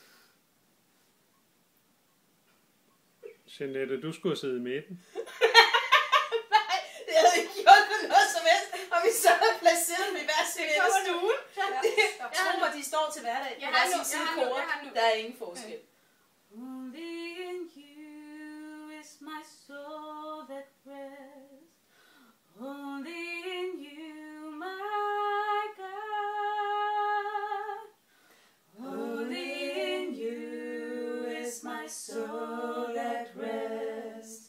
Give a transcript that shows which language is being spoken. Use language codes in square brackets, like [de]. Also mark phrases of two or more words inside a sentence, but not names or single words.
[da] Jeanette, du skulle have siddet med den. Nej, det havde ikke gjort noget som helst, og vi så havde placeret dem i hver sin ende af stuen. Jeg tror, de står til hverdag. Jeg På hver har sin nu, side jeg har nu, kort. jeg har nu. Der er ingen forskel. [en] Only in you is my soul that rests. Only in you, my God. Only in you is my soul at rest.